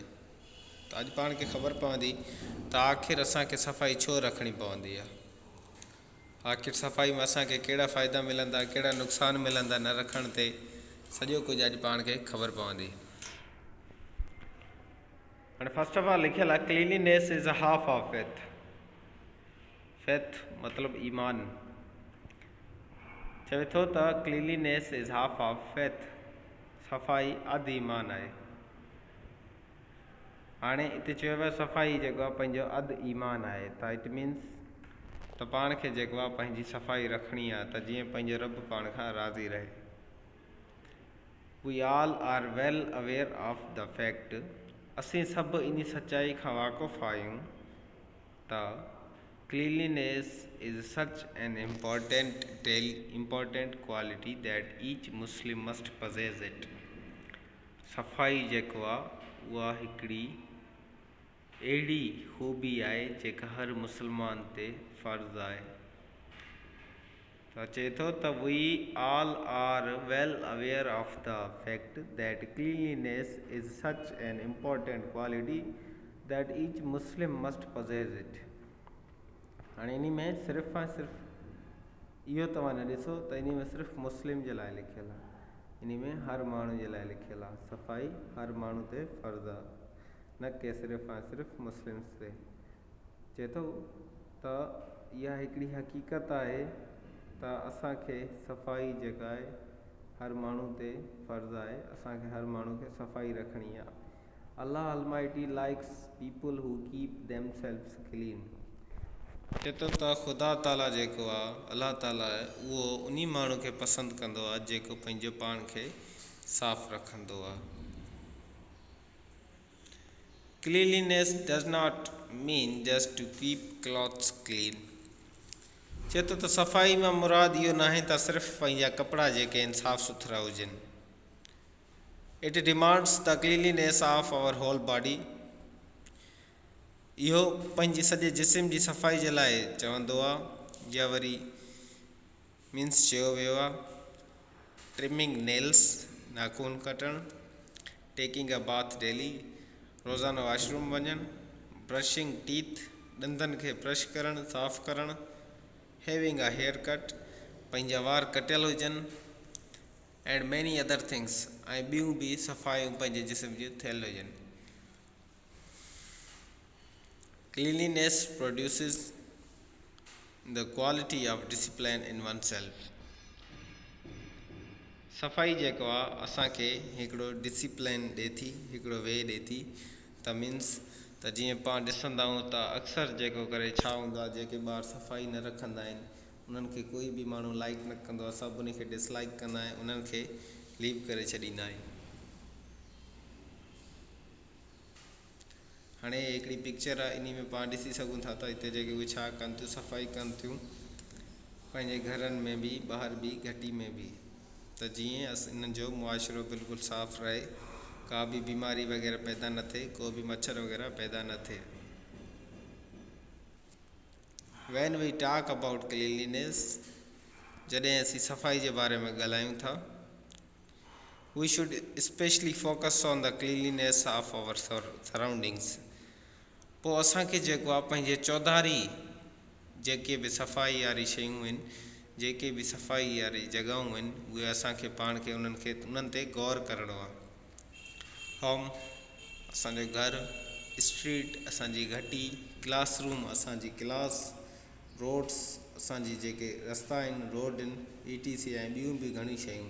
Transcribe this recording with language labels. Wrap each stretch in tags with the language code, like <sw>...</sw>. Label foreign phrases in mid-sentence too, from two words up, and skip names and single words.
<sd>त अॼु पाण खे ख़बर पवंदी त आख़िर असांखे सफ़ाई छो रखणी पवंदी आहे, आख़िर सफ़ाई में असांखे कहिड़ा फ़ाइदा मिलंदा, कहिड़ा नुक़सान मिलंदा न रखण ते, सॼो कुझु अॼु पाण खे ख़बर पवंदी।</sd> <en>हाणे first of all</en> <sd>लिखियलु आहे</sd> <en>cleanliness is a half of faith.</en> <sd>फेथ मतिलबु ईमान। चवे थो त</sd> <en>cleanliness is half of faith,</en> <sd>सफ़ाई अधु ईमान आहे। हाणे हिते चयो वियो सफ़ाई जेको आहे पंहिंजो अधु ईमान आहे, त</sd> <en>it means</en> <sd>त पाण खे जेको आहे पंहिंजी सफ़ाई रखणी आहे त जीअं पंहिंजो रब पाण खां राज़ी रहे।</sd> <en>we all are well aware of the fact,</en> <sd>असीं सभु इन सचाई खां वाक़ुफ़ु आहियूं त</sd> <en>cleanliness is such an important quality that each Muslim must possess it.</en> <sd>सफ़ाई जेको आहे उहा हिकिड़ी अहिड़ी ख़ूबी आहे जेका हर मुस्लमान ते फ़र्ज़ु आहे। त चए थो त</sd> <en>we all are well aware of the fact that cleanliness is such an important quality that each Muslim must possess it.</en> <sd>हाणे इन में सिर्फ़ु ऐं सिर्फ़ु इहो तव्हां न ॾिसो त इन में सिर्फ़ु मुस्लिम जे लाइ लिखियलु आहे, इन में हर माण्हू जे लाइ लिखियलु आहे। सफ़ाई हर माण्हू ते फ़र्ज़ु आहे, न के सिर्फ़ु ऐं सिर्फ़ु मुस्लिम्स ते। चए थो त इहा हिकिड़ी हक़ीक़त आहे त असांखे सफ़ाई जेका आहे हर माण्हू ते फ़र्ज़ु आहे, असांखे हर माण्हू खे सफ़ाई रखणी आहे।</sd> <en>Allah Almighty likes people who keep themselves clean.</en> <sd>चए थो त ख़ुदा ताला जेको आहे, अल्लाह ताला आहे, उहो उन माण्हू खे पसंदि कंदो आहे जेको पंहिंजो पाण खे साफ़ रखंदो आहे।</sd> <en>Cleanliness does not mean just to keep clothes clean।</en> <sd>चए थो त सफ़ाई मां मुराद इहो न आहे त सिर्फ़ु पंहिंजा कपिड़ा जेके आहिनि साफ़ सुथरा हुजनि।</sd> <en>it demands the cleanliness of our whole body.</en> <sd>इहो पंहिंजे सॼे जिस्म जी सफ़ाई जे लाइ चवंदो आहे, या वरी मीन्स चयो वियो आहे</sd> <en>trimming nails,</en> <sd>नाखून कटणु,</sd> <en>taking a bath daily,</en> <sd>रोज़ाना वॉशरूम वञणु,</sd> <en>brushing teeth,</en> <sd>ॾंदनि खे ब्रश करणु, साफ़ करणु,</sd> <en>having a hair cut,</en> <sd>पंहिंजा वार कटियल हुजनि,</sd> <en>and many other things,</en> <sd>ऐं ॿियूं बि सफ़ाइयूं पंहिंजे जिस्म जूं थियल हुजनि।</sd> <en>Cleanliness produces the quality of discipline in oneself।</en> <sd>सफ़ाई जेको आहे असांखे हिकिड़ो डिसिप्लिन ॾिए थी, हिकिड़ो वे ॾिए थी। त मीन्स त जीअं पाण ॾिसंदा आहियूं त अक्सर जेको करे छा हूंदो आहे, जेके ॿार सफ़ाई न रखंदा आहिनि उन्हनि खे कोई बि माण्हू लाइक न कंदो आहे, सभु उन खे डिसलाइक कंदा आहिनि, उन्हनि खे लीव करे छॾींदा आहिनि। हाणे हिकिड़ी पिक्चर आहे, इन में पाण ॾिसी सघूं था त हिते जेके उहे छा कनि थियूं, सफ़ाई कनि थियूं पंहिंजे घरनि में बि, ॿाहिरि बि, घटी में बि, त जीअं इन्हनि जो मुआशिरो बिल्कुलु साफ़ु रहे, का बि बीमारी वग़ैरह पैदा न थिए, को बि मच्छर वग़ैरह पैदा न थिए।</sd> <en>When we talk about cleanliness,</en> <sd>जॾहिं असीं सफ़ाई जे बारे में ॻाल्हायूं था,</sd> <en>we should especially focus on the cleanliness of our surroundings।</en> <sd>पोइ असांखे जेको आहे पंहिंजे चौधारी जेके बि सफ़ाई वारी शयूं आहिनि, जेके बि सफ़ाई वारी जॻहियूं आहिनि, उहे असांखे पाण खे उन्हनि ते गौर करिणो आहे। होम असांजो घरु, स्ट्रीट असांजी घटी, क्लासरूम असांजी क्लास, रोड्स असांजी जेके रस्ता आहिनि, रोड आहिनि, ETC ऐं ॿियूं बि घणी शयूं.</sd>